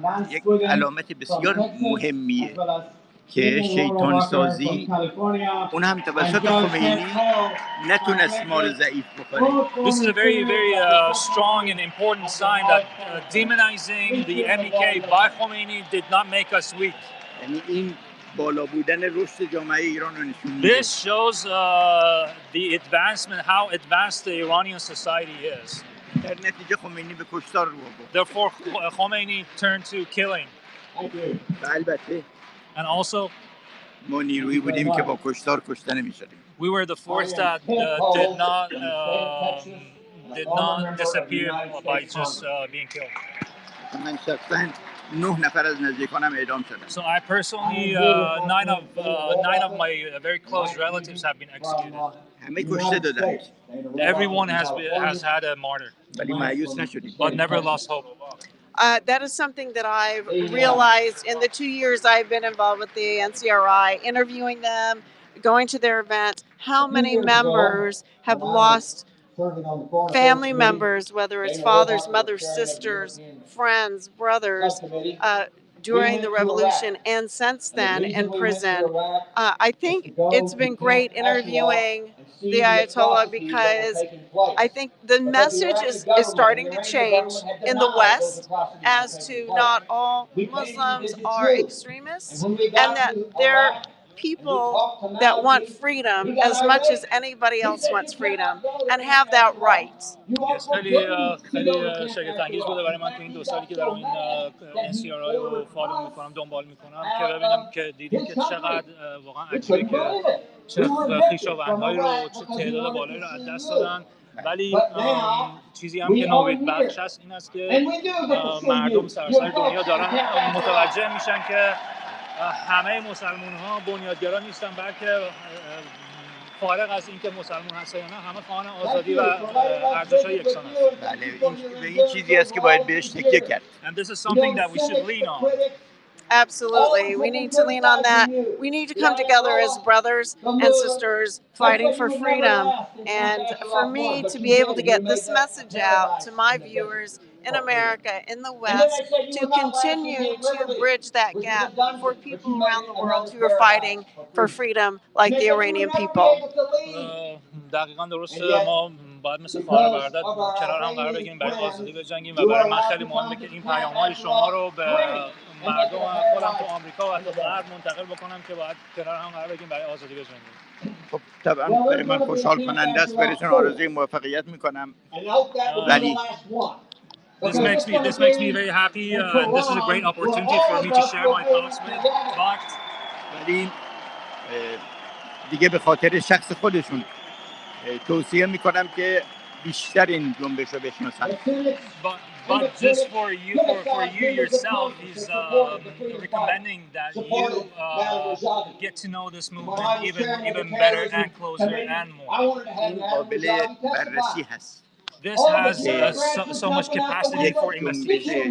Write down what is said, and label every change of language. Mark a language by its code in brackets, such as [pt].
[fa] یک علامت بسیار مهمیه که شیطان سازی اون هم توسط خمینی نتونست ما رو ضعیف بکنه. [en] This is a very strong and important sign that demonizing the MEK by Khomeini did not make us weak. [fa] یعنی این بالا بودن رشد جامعه ایران رو نشون میده. [en] This shows the advancement, how advanced the Iranian society is. [fa] در نتیجه خمینی به کشتار رو برد. [en] Therefore Khomeini turned to killing. [fa] البته [en] And also [fa] ما نیرویی بودیم که با کشتار کشته نمی‌شدیم. [en] We were the force that did not disappear by just being killed. [fa] من شخصاً 9 نفر از نزدیکانم اعدام شدن. [en] So I personally, 9 of my very close relatives have been executed. [fa] همه کشته دادند. [en] Everyone has had a martyr. [fa] ولی مایوس نشدیم. [en] But never lost hope. That is something that I've realized in the 2 years I've been involved with the NCRI, interviewing them, going to their event, how many members have lost family members, whether it's fathers, mothers, sisters, friends, brothers, during the revolution and since then in prison. I think it's been great interviewing the Ayatollah because I think the message is starting to change in the West as to not all Muslims are extremists and that they're people that want freedom as much as anybody else wants freedom and have that right. [fa] خیلی شگفت انگیز بوده برای من تو این 2 سالی که دارم این NCRI رو فالو میکنم دنبال میکنم که ببینم که دیدیم که چقدر واقعا عجیبه که چه خویشاوندهایی رو چه تعداد بالایی رو از دست دادن ولی چیزی هم که نوید بخش هست این است که مردم سراسر دنیا دارن متوجه میشن که همه مسلمان ها بنیادگرا نیستن بلکه فارغ از اینکه مسلمان هستن یا نه همه خواهان آزادی و ارزش‌های یکسان هستند. بله این چیزی است که باید بهش تکیه کرد. [en] And this is something that we should lean on. Absolutely. We need to lean on that. We need to come together as brothers and sisters fighting for freedom. And for me to be able to get this message out to my viewers in America, in the West, to continue to bridge that gap for people around the world who are fighting for freedom like the Iranian people. [fa] دقیقاً درسته ما باید مثل خواهر برادر کنار هم قرار بگیریم برای آزادی بجنگیم و برای من خیلی مهمه که این پیام‌های شما رو به مردم خودم تو آمریکا و حتی غرب منتقل بکنم که باید کنار هم قرار بگیریم برای آزادی بجنگیم. خب طبعا برای من خوشحال کننده است براتون آرزوی موفقیت میکنم ولی [en] This makes me very happy and this is a great opportunity for me to share my thoughts with but [fa] ولی دیگه به خاطر شخص خودشون توصیه میکنم که بیشتر این جنبش رو بشناسن. [en] But just for you yourself, he's recommending that you get to know this movement even better and closer and more. [fa] قابل بررسی هست. [en] This has so much capacity for investigation.